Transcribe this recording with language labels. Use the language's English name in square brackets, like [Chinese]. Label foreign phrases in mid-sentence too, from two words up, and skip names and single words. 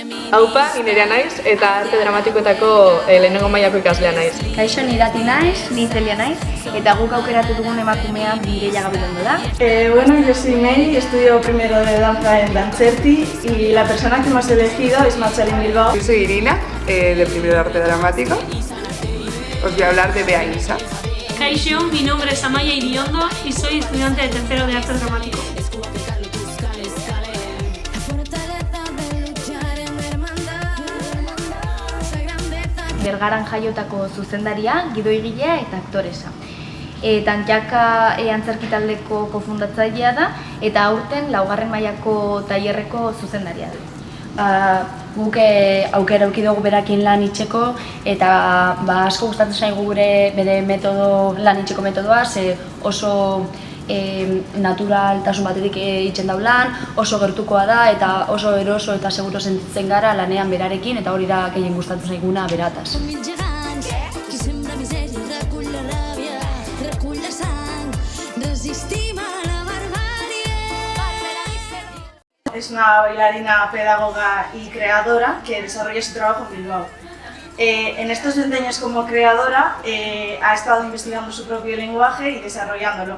[Basque] Aupa, ni Nerea naiz eta arte dramatikoetako lehenengo mailako ikaslea naiz. Kaixo, ni Irati naiz, ni Celia naiz, eta guk aukeratu dugun emakumea Mireia Gabilondo da. [Spanish] Bueno, yo soy Mei, estudio primero de danza en Dantzerti y la persona que hemos elegido es Marchalin Bilbao. Yo soy Irina, de primero de arte dramático. Os voy a hablar de Bea Insa. Kaixo, mi nombre es Amaya Iriondo y soy estudiante de tercero de arte dramático. [Basque] Bergaran jaiotako zuzendaria, gidoigilea eta aktoresa. Tanjaka antzerki taldeko kofundatzailea da eta aurten 4. mailako tailerreko zuzendaria da. Guk aukera eduki dugu berakin lan itxeko eta asko gustatzen zaigu bere lan itxeko metodoa, ze oso naturaltasun batetik itzen dau lan, oso gertukoa da eta oso eroso eta seguro sentitzen gara lanean berarekin eta hori da gehien gustatzen zaiguna berataz. [Spanish] Es una bailarina, pedagoga y creadora que desarrolla su trabajo en Bilbao. En estos 20 años como creadora ha estado investigando su propio lenguaje y desarrollándolo.